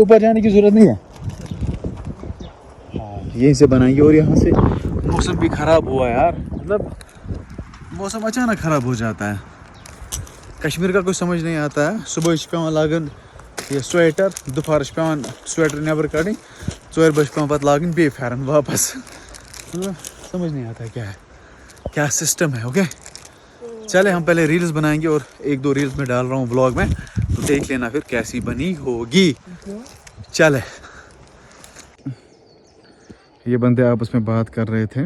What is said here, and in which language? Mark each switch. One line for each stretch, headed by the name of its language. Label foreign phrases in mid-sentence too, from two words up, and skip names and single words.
Hindi: हमें ऊपर जाने की ज़रूरत नहीं है। हाँ यहीं से बनाएंगे। और यहाँ से मौसम भी ख़राब हुआ यार, मतलब मौसम अचानक ख़राब हो जाता है। कश्मीर का कुछ समझ नहीं आता है।
Kashmiri: सुबह पे लागन ये स्वेटर, दोपहर पे स्वेटर नबर कड़ी, 4 बजे पे लागन बे फेरन वापस।
Hindi: मतलब समझ नहीं आता क्या है, क्या सिस्टम है। ओके चले हम पहले रील्स बनाएंगे और 1-2 रील्स में डाल रहा हूँ व्लॉग में, तो देख लेना फिर कैसी बनी होगी। चले ये बंदे आपस में बात कर रहे थे।